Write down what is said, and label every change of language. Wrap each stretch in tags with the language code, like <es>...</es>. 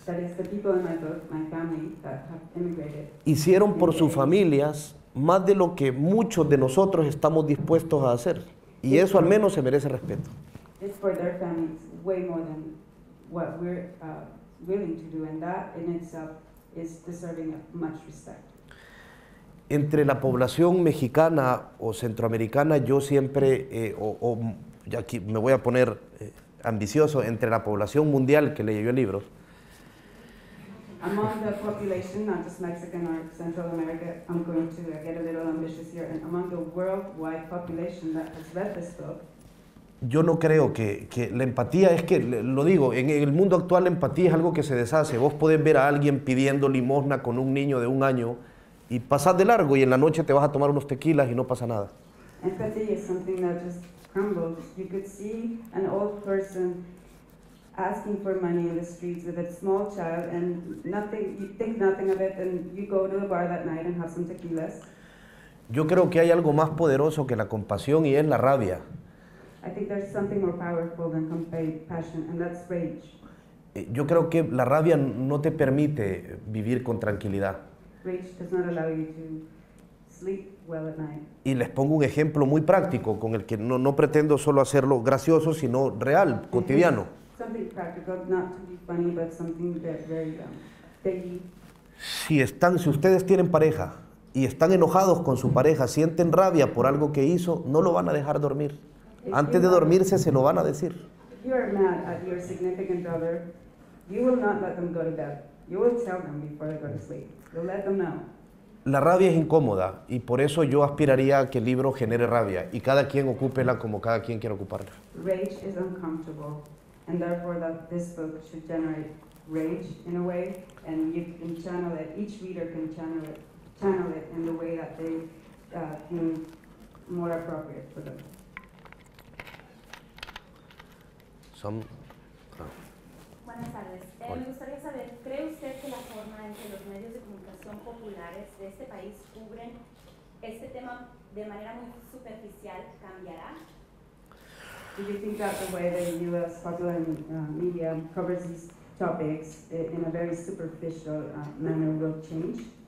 <en>That is the people in my book, my family that have immigrated.</en> <es>hicieron por sus familias más de lo que muchos de nosotros estamos dispuestos a hacer. Y eso al menos se merece respeto.</es> <en>It's for their families way more than what we're willing to do, and that in itself is deserving of much respect.</en> <es>Entre la población mexicana o centroamericana, yo siempre, y aquí me voy a poner ambicioso, entre la población mundial que leyó el libro,</es> <en>Among the population, not just Mexican or Central America, I'm going to get a little ambitious here, and among the worldwide population that has read this book,</en> <es>yo no creo que la empatía es que, lo digo, en el mundo actual la empatía es algo que se deshace. Vos podés ver a alguien pidiendo limosna con un niño de 1 año y pasás de largo y en la noche te vas a tomar unos tequilas y no pasa nada.</es> <en>empathy is something that just crumbles. You could see an old person asking for money in the streets with a small child and nothing, you think nothing of it, and you go to the bar that night and have some tequilas.</en> <es>Yo creo que hay algo más poderoso que la compasión y es la rabia.</es> <en>I think there's something more powerful than compassion, and that's rage.</en> <es>Yo creo que la rabia no te permite vivir con tranquilidad.</es> <en>Rage does not allow you to sleep well at night.</en> <es>Y les pongo un ejemplo muy práctico con el que no pretendo solo hacerlo gracioso, sino real, cotidiano.</es> <en>Something practical, not to be funny, but something very daily.</en> <es>Si ustedes tienen pareja y están enojados con su pareja, sienten rabia por algo que hizo, no lo van a dejar dormir. Antes de dormirse se lo van a decir.</es> <en>If you are mad at your significant other, you will not let them go to bed. You will tell them before they go to sleep. You'll let them know.</en> <es>La rabia es incómoda y por eso yo aspiraría a que el libro genere rabia y cada quien ocúpela como cada quien quiera ocuparla.</es> <en>Rage is uncomfortable, and therefore this book should generate rage in a way, and you can channel it. Each reader can channel it in the way that they can more appropriate for them.</en> <es>Buenas tardes. Me gustaría saber, ¿cree usted que la forma en que los medios de comunicación populares de este país cubren este tema de manera muy superficial cambiará?</es> <en>Do you think that the way the U.S. popular media covers these topics in a very superficial manner will change?</en>